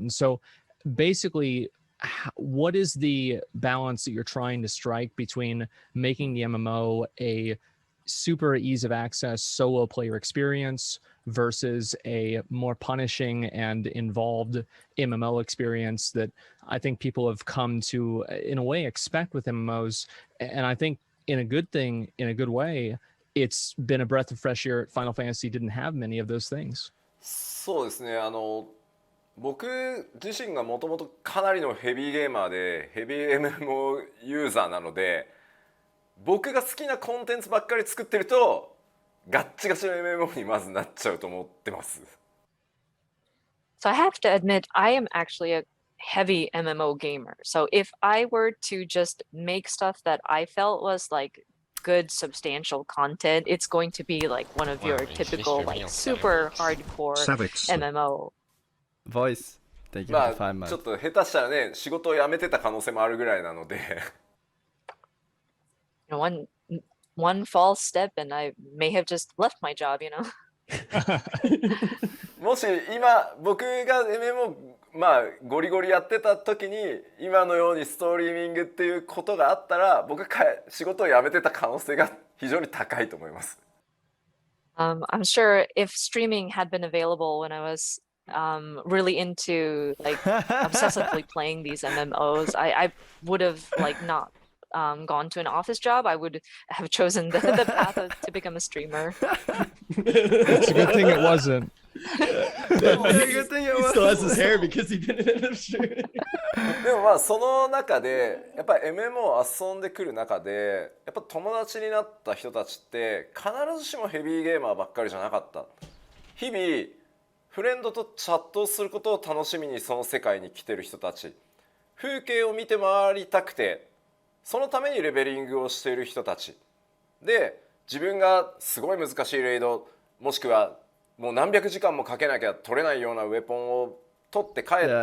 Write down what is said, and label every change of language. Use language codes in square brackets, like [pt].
[en] And so basically, what is the balance that you're trying to strike between making the MMO a super ease of access solo player experience versus a more punishing and involved MMO experience that I think people have come to, in a way, expect with MMOs? And I think in a good thing, in a good way, it's been a breath of fresh air. Final Fantasy didn't have many of those things. [ja] そうですね、僕自身がもともとかなりのヘビーゲーマーでヘビー MMO ユーザーなので、僕が好きなコンテンツばっかり作ってるとガッチガチの MMO にまずなっちゃうと思ってます。 [en] So I have to admit, I am actually a heavy MMO gamer. So if I were to just make stuff that I felt was like good substantial content, it's going to be like one of your typical like super hardcore Savix. MMO. Voice. Thank you ま for the 5 months. [ja] あちょっと下手したらね、仕事を辞めてた可能性もあるぐらいなので [en] One one false step and I may have just left my job, you know? [ja] もし今僕が MMO まあゴリゴリやってた時に今のようにストリーミングっていうことがあったら僕仕事を辞めてた可能性が非常に高いと思います。 [en] I'm sure if streaming had been available when I was really into like obsessively playing these MMOs, I would have like not gone to an office job. I would have chosen the path to become a streamer. It's a good thing it wasn't. Good thing it He still has his hair because he didn't end up streaming. [ja] でもまあその中でやっぱり MMO を遊んでくる中でやっぱ友達になった人たちって必ずしもヘビーゲーマーばっかりじゃなかった。日々フレンドとチャットをすることを楽しみにその世界に来てる人たち、風景を見て回りたくてそのためにレベリングをしている人たちで、自分がすごい難しいレイドもしくはもう何百時間もかけなきゃ取れないようなウェポンを取って帰って